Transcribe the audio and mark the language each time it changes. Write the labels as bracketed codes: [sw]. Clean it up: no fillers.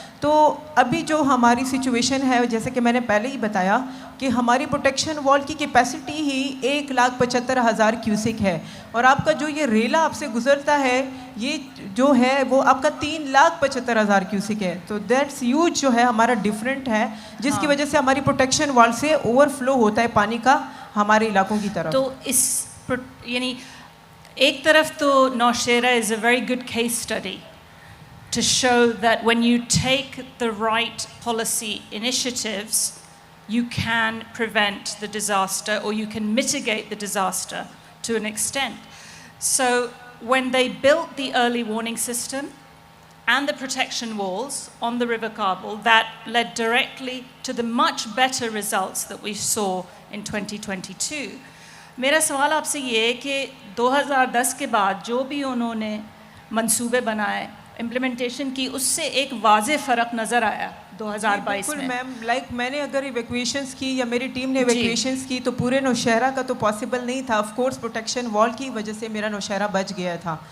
[hi] तो अभी जो हमारी सिचुएशन है, जैसे कि मैंने पहले ही बताया कि हमारी प्रोटेक्शन वॉल की कैपेसिटी ही 1,75,000 क्यूसिक है, और आपका जो ये रेला आपसे गुजरता है ये जो है वो आपका 3,75,000 क्यूसिक है. तो दैट्स ह्यूज जो है हमारा डिफरेंट है, जिसकी वजह से हमारी प्रोटेक्शन वॉल से ओवरफ्लो होता है पानी का हमारे इलाकों की तरफ. तो इस यानी एक तरफ तो [en] Nowshera is a very good case study to show that when you take the right policy initiatives, you can prevent the disaster or you can mitigate the disaster to an extent. So when they built the early warning system and the protection walls on the River Kabul, that led directly to the much better results that we saw in 2022. [hi] मेरा सवाल आपसे ये है कि 2010 के बाद जो भी उन्होंने मंसूबे बनाए, इम्प्लीमेंटेशन की, उससे एक वाज़े फ़र्क नज़र आया 2022 में. मैम लाइक मैंने अगर इवैक्यूएशंस की या मेरी टीम ने इवैक्यूएशंस की तो पूरे नौशहरा का तो पॉसिबल नहीं था. ऑफ कोर्स प्रोटेक्शन वॉल की वजह से मेरा नौशहरा बच गया था.